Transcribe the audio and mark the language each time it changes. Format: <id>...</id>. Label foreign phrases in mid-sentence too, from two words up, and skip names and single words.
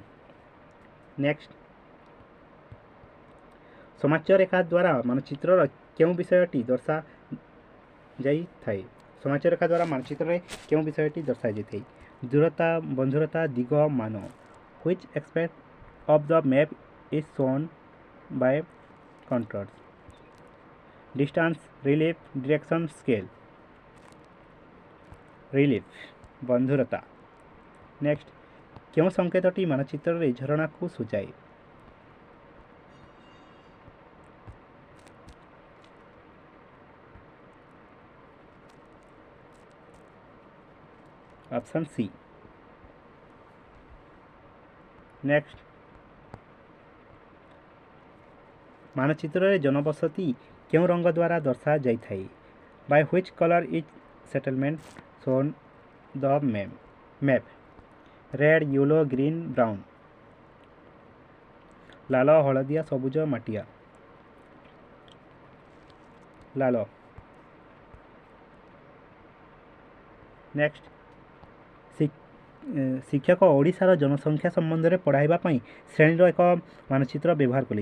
<or>ନେକ୍ସଟ, ସମାଚ୍ୟ ରେଖା ଦ୍ୱାରା ମାନଚିତ୍ରର କେଉଁ ବିଷୟଟି ଦର୍ଶାଯାଇଥାଏ? ସମାଚ୍ୟ ରେଖା ଦ୍ୱାରା ମାନଚିତ୍ରରେ କେଉଁ ବିଷୟଟି ଦର୍ଶାଯାଇଥାଏ? ଦୂରତା, ବନ୍ଧୁରତା, ଦିଗ, ମାନ।</or> <en>ହ୍ୱିଚ୍ aspect of the map is shown by contours? distance, relief, direction, scale।</en> <or>ରିଲିଫ। ବନ୍ଧୁରତା। ନେକ୍ସଟ, କେଉଁ ସଂକେତଟି ମାନଚିତ୍ରରେ ଝରଣାକୁ ସୂଚାଏ?</or> <en>option C.</en> <or>ନେକ୍ସଟ, ମାନଚିତ୍ରରେ ଜନବସତି କେଉଁ ରଙ୍ଗ ଦ୍ୱାରା ଦର୍ଶାଯାଇଥାଏ?</or> <en>by which color is settlement shown the map? red, yellow, green, brown.</en> <or>ଲାଲ, ହଳଦିଆ, ସବୁଜ, ମାଟିଆ। ଲାଲ। ନେକ୍ସଟ, ଶିକ୍ଷକ ଓଡ଼ିଶାର ଜନସଂଖ୍ୟା ସମ୍ବନ୍ଧରେ ପଢ଼ାଇବା ପାଇଁ ଶ୍ରେଣୀର ଏକ ମାନଚିତ୍ର ବ୍ୟବହାର କଲେ।</or>